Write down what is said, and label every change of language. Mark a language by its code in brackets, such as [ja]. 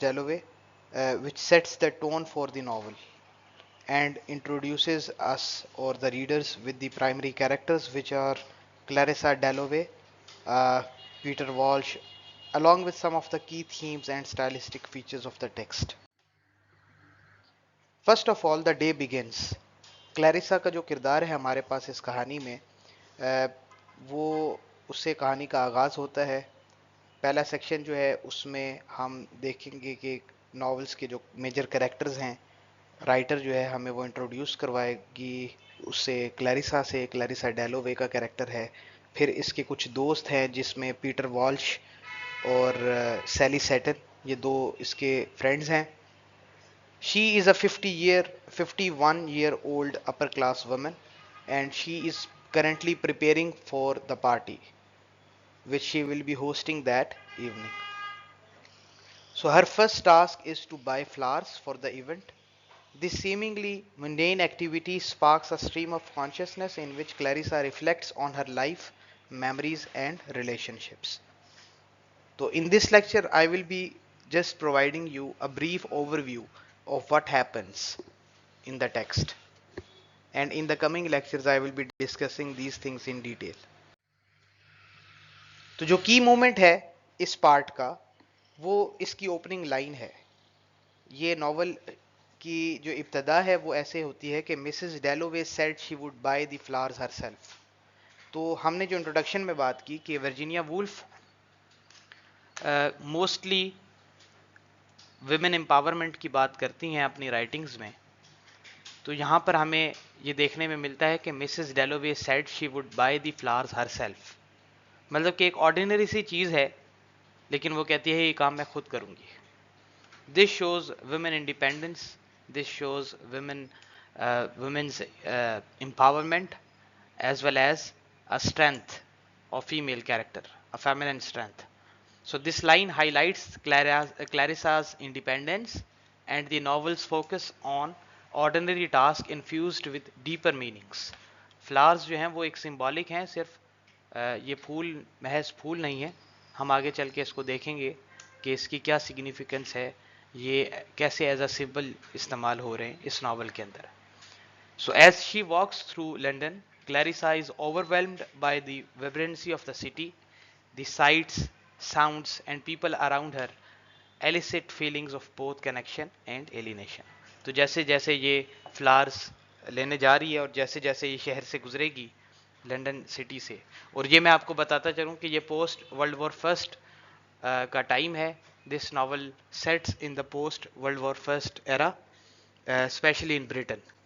[en] Dalloway, which sets the tone for the novel and introduces us or the readers with the primary characters, which are Clarissa Dalloway, uh, Peter Walsh, along with some of the key themes and stylistic features of the text. First of all the day begins. [hi] Clarissa का जो किरदार है हमारे पास इस कहानी में, वो उससे कहानी का आगाज़ होता है. पहला सेक्शन जो है उसमें हम देखेंगे कि नॉवेल्स के जो मेजर कैरेक्टर्स हैं, राइटर जो है हमें वो इंट्रोड्यूस करवाएगी उससे. क्लैरिसा डैलोवे का कैरेक्टर है. फिर इसके कुछ दोस्त हैं जिसमें पीटर वॉल्श और सैली सेटन, ये दो इसके फ्रेंड्स हैं. [en] She is a 51-year-old upper class woman, and she is currently preparing for the party which she will be hosting that evening. So her first task is to buy flowers for the event. This seemingly mundane activity sparks a stream of consciousness in which Clarissa reflects on her life, memories, and relationships. So in this lecture, I will be just providing you a brief overview of what happens in the text, and in the coming lectures I will be discussing these things in detail. [hi] तो जो की moment है इस part का, वो इसकी opening line है. ये नॉवल की जो इब्तदा है वो ऐसे होती है कि [en] Mrs Dalloway said she would buy the flowers herself. [hi] तो हमने जो इंट्रोडक्शन में बात की कि Virginia Woolf mostly women empowerment की बात करती हैं अपनी राइटिंग्स में. तो यहाँ पर हमें ये देखने में मिलता है कि [en] Mrs Dalloway said she would buy the flowers herself. [hi] मतलब कि एक ऑर्डिनरी सी चीज़ है, लेकिन वो कहती है ये काम मैं खुद करूँगी. [en] This shows women independence, this shows women's empowerment as well as a strength of female character, a feminine strength. So this line highlights Clarissa's independence and the novel's focus on ordinary tasks infused with deeper meanings. [hi] Flowers जो हैं वो एक symbolic हैं, सिर्फ ये फूल महज फूल नहीं है. हम आगे चल के इसको देखेंगे कि इसकी क्या सिग्निफिकेंस है, ये कैसे एज अ सिंबल इस्तेमाल हो रहे हैं इस नावल के अंदर. [en] So as she walks through London, Clarissa is overwhelmed by the vibrancy of the city. The sights, sounds, and people around her elicit feelings of both connection and alienation. [hi] तो जैसे जैसे ये फ्लावर्स लेने जा रही है और जैसे जैसे ये शहर से गुजरेगी, लंदन सिटी से, और ये मैं आपको बताता चलूँ कि ये पोस्ट वर्ल्ड वॉर फर्स्ट का टाइम है. [en] This novel sets in the post world war first era, especially in Britain.